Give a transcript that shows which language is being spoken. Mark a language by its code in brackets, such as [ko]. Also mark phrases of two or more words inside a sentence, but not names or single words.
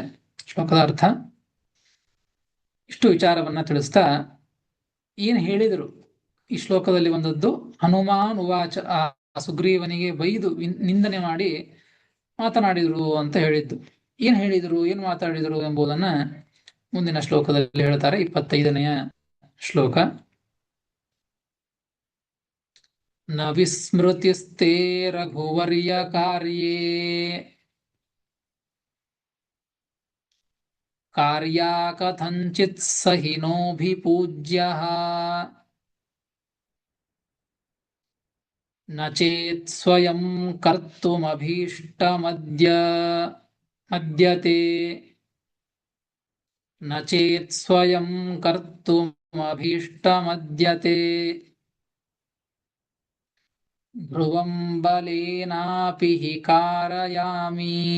[kn] ಶ್ಲೋಕದ ಅರ್ಥ ಇಷ್ಟು ವಿಚಾರವನ್ನ ತಿಳಿಸ್ತಾ ಏನ್ ಹೇಳಿದರು ಈ ಶ್ಲೋಕದಲ್ಲಿ ಬಂದದ್ದು, [sa] ಹನುಮಾನ್ ಉವಾಚ, [kn] ಆ ಸುಗ್ರೀವನಿಗೆ ಬೈದು ನಿಂದನೆ ಮಾಡಿ ಮಾತನಾಡಿದರು ಅಂತ ಹೇಳಿದ್ದು. ಏನ್ ಹೇಳಿದರು, ಏನ್ ಮಾತಾಡಿದರು ಎಂಬುದನ್ನ ಮುಂದಿನ ಶ್ಲೋಕದಲ್ಲಿ ಹೇಳ್ತಾರೆ. 25ನೆಯ ಶ್ಲೋಕ. [sa] ನ ವಿಸ್ಮೃತಿಸ್ತೆ ರಘುವರ್ಯ ಕಾರ್ಯೇ, ಕಾರ್ಯಾ ಕಥಂಚಿತ್ ಸಹಿನೋಭಿಪೂಜ್ಯಃ, ನ ಚೇತ್ ಸ್ವಯಂ ಕರ್ತುಮಭೀಷ್ಟಮದ್ಯತೆ, ನ ಚೇತ್ ಸ್ವಯಂ ಕರ್ತುಮಭೀಷ್ಟಮದ್ಯತೆ, ಧ್ರುವಂ ಬಲೇನಾಪಿ ಹಿ ಕಾರಯಾಮಿ.